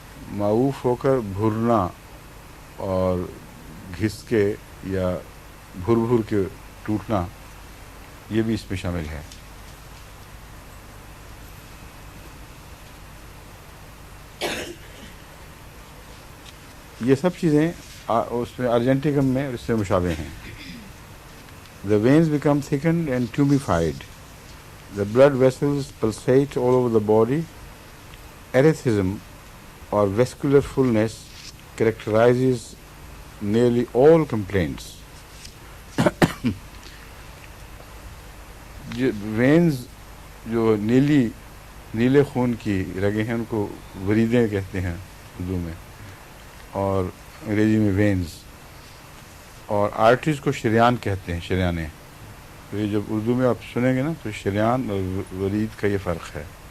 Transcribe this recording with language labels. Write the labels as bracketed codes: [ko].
[ur] معوف ہو کر بھرنا اور گھس کے یا بھر کے ٹوٹنا، یہ بھی اس میں شامل ہے۔ یہ سب چیزیں اس میں ارجنٹیکم میں اس سے مشابہ ہیں۔ [en] The veins become thickened and tumefied. The blood vessels pulsate all over the body. Erethism or vascular fullness characterizes nearly all complaints. [ur] Veins جو نیلے خون کی رگیں ہیں ان کو وریدیں کہتے ہیں اردو میں، اور انگریزی میں وینز، اور آرٹریز کو شریان کہتے ہیں، شریانیں۔ تو یہ جب اردو میں آپ سنیں گے نا تو شریان اور ورید کا یہ فرق ہے۔